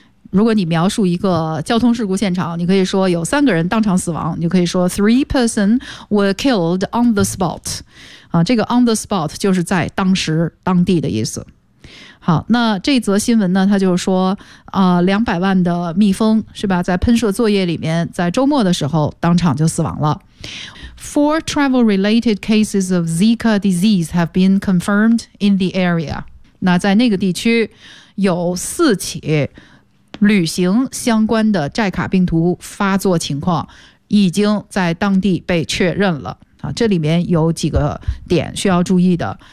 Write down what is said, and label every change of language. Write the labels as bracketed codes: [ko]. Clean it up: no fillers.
[zh] 如果你描述一个交通事故现场，你可以说有三个人当场死亡，你可以说 [en] three person were killed on the spot、 [zh] 这个 on the spot 就是在当时当地的意思。好，那这则新闻呢它就是说、两百万的蜜蜂是吧，在喷射作业里面在周末的时候当场就死亡了。 [en] Four travel-related cases of Zika disease have been confirmed in the area. [zh] 那在那个地区有四起旅行相关的寨卡病毒发作情况已经在当地被确认了。这里面有几个点需要注意的。